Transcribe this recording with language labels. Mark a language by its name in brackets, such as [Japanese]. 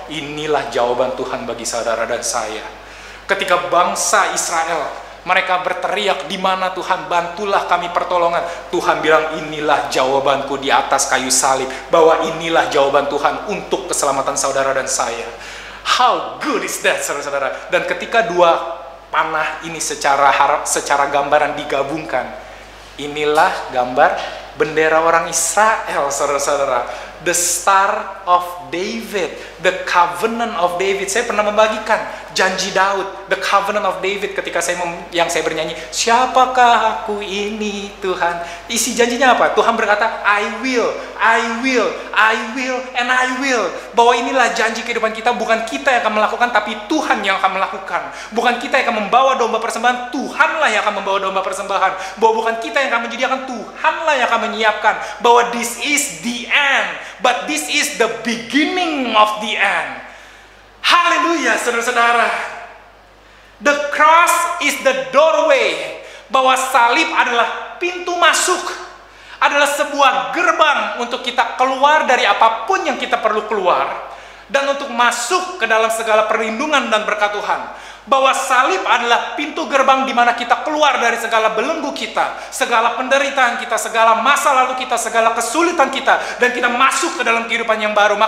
[Indonesian] Inilah jawaban Tuhan bagi saudara dan saya. Ketika bangsa Israel, mereka berteriak, di mana Tuhan, bantulah kami pertolongan. Tuhan bilang, inilah jawabanku di atas kayu salib. Bahwa inilah jawaban Tuhan untuk keselamatan saudara dan saya. [English] How good is that, [Indonesian] saudara-saudara? Dan ketika dua panah ini secara gambaran digabungkan, inilah gambar bendera orang Israel, saudara-saudara. [English] The Star of David, the Covenant of David. [Indonesian] Saya pernah membagikan janji Daud, [English] the Covenant of David, [Indonesian] ketika saya bernyanyi, siapakah aku ini Tuhan? Isi janjinya apa? Tuhan berkata, [English] I will, and I will. [Indonesian] Bahwa inilah janji kehidupan kita, bukan kita yang akan melakukan, tapi Tuhan yang akan melakukan. Bukan kita yang akan membawa domba persembahan, Tuhanlah yang akan membawa domba persembahan. Bahwa bukan kita yang akan menyediakan, Tuhanlah yang akan menyiapkan. Bahwa [English] this is the end, but this is the beginning of the end. Haleluya, [Indonesian] saudara-saudara. [English] The cross is the doorway. [Indonesian] Bahwa salib adalah pintu masuk. Adalah sebuah gerbang untuk kita keluar dari apapun yang kita perlu keluar. Dan untuk masuk ke dalam segala perlindungan dan berkat Tuhan. Bahwa salib adalah pintu gerbang di mana kita keluar dari segala belenggu kita, segala penderitaan kita, segala masa lalu kita, segala kesulitan kita, dan kita masuk ke dalam kehidupan yang baru.